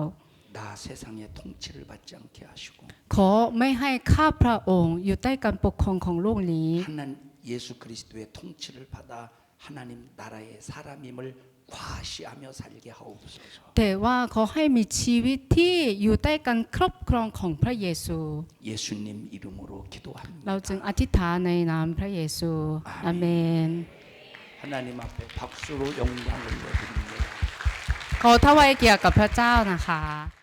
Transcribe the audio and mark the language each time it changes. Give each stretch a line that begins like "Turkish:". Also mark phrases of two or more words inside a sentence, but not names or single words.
Korean: 나 세상의 통치를 받지 않게 하시고
Thai: ขอไม่ให้ข้าพระองค์อยู่ใต้การปกครองของโลกนี้
Korean: 하나님 예수 그리스도의 통치를 받아 하나님 나라의 사람임을 과시하며 살게 하옵소서.
Thai: แต่ว่าขอให้มีชีวิตที่อยู่ใต้การครอบครองของพระเยซู
Korean: 예수님 이름으로
Thai: เราจึง
Korean: 기도합니다.
Thai: อธิษฐานในนามพระเยซู อาเมน
Korean: 하나님 앞에 박수로 영광을 올려드립니다.
Thai: ขอถวายเกียรติกับพระเจ้านะคะ